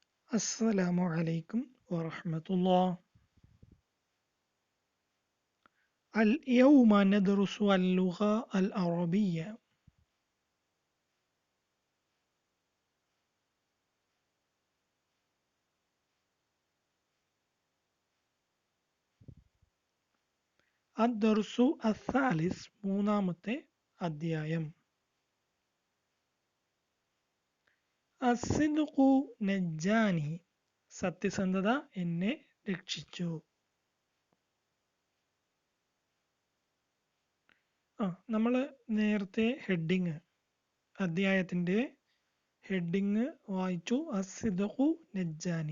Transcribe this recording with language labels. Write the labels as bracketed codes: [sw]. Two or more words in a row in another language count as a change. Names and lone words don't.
[ar] السلام عليكم ورحمة الله. اليوم ندرس اللغة العربية. الدرس الثالث [ml] മൂന്നാമത്തെ അധ്യായം. [ar] الصدق نجاني [ml] സത്യസന്ധത എന്നെ രക്ഷിച്ചു. നമ്മൾ നേരത്തെ അധ്യായത്തിന്റെ ഹെഡിങ് വായിച്ചു. [ar] الصدق نجاني.